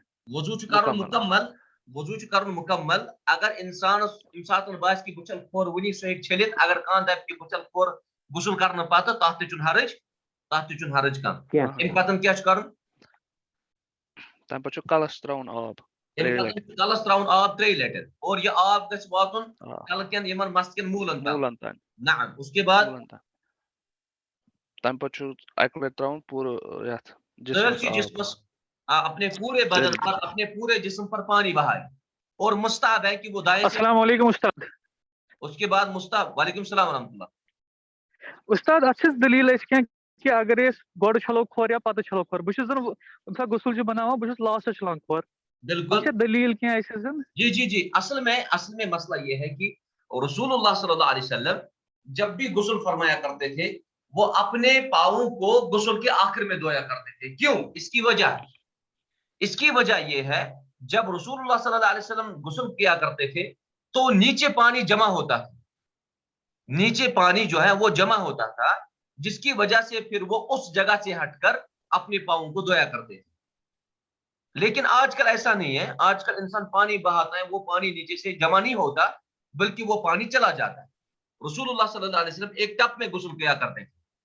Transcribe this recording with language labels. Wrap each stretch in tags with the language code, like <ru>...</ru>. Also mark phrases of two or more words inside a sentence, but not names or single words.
<ks>وضو چھُ کرُن مکمل وضو چھُ کرُن مکمل اگر انسانس ییٚمہِ ساتہٕ باسہِ کہِ بہٕ چھَل کھوٚر وٕنی سُہ ہیٚکہِ چھٔلِتھ اگر کانٛہہ دَپہِ کہِ بہٕ چھَل کھوٚر غسل کرنہٕ پتہٕ تتھ تہِ چھُنہٕ حرج کانٛہہ اَمہِ پتہٕ کیٛاہ چھُ کرُن تَمہِ پَتہٕ چھُ کَلَس ترٛاوُن آب 3 اَمہِ لَٹہِ پتہٕ چھُ کلس تراوُن آب 3 لٹہِ اور یہِ آب گژھِ واتُن آ کلہٕ کٮ۪ن یِمن مستہٕ کٮ۪ن موٗلن تام موٗلَن تانۍ</ks> <ur>نعم اس کے بعد</ur> <ks>موٗلَن تانۍ تَمہِ پَتہٕ چھُ اَکہِ لَٹہِ ترٛاوُن پوٗرٕ یَتھ جِسمَس سٲرسٕے آب</ks> <ur>جسمس اپنے پورے بدن پر اپنے پورے جسم پر پانی بہائے اور مستحب ہے کہ وہ دائیں سے</ur> <ar>السلام علیکم استاد</ar> <ur>اس کے بعد مستحب</ur> <ar>وعلیکم السلام ورحمۃ اللہ</ar> <ks>استاد اتھ چھِ دلیل أسۍ کینٛہہ کہ اگر أسۍ گۄڈٕ چھلو کھۄر یا پتہٕ چھلو کھۄر بہٕ چھُس زن ییٚمہِ ساتہٕ غسل چھُ بناوان بہٕ چھُس لاسٹس چھلان کھۄر اتھ بالکل چھا دلیل کینٛہہ اَسہِ زن</ks> <ur>جی اصل میں مسئلہ یہ ہے کہ</ur> <ar>رسول اللہ صلی اللہ علیہ وسلم</ar> <ur>جب بھی غسل فرمایا کرتے تھے وہ اپنے پاؤں کو غسل کے آخر میں دھویا کرتے تھے کیوں اس کی وجہ یہ ہے جب</ur> <ar>رسول اللہ صلی اللہ علیہ وسلم</ar> <ur>غسل کیا کرتے تھے تو نیچے پانی جمع ہوتا تھا نیچے پانی جو ہے وہ جمع ہوتا تھا جس کی وجہ سے پھر وہ اس جگہ سے ہٹ کر اپنے پاؤں کو دھویا کرتے تھے لیکن آج کل ایسا نہیں ہے آج کل انسان پانی بہاتا ہے وہ پانی نیچے سے جمع نہیں ہوتا بلکہ وہ پانی چلا جاتا ہے</ur> <ar>رسول اللہ صلی اللہ علیہ وسلم</ar> <ur>ایک ٹپ میں غسل کیا کرتے تھے</ur>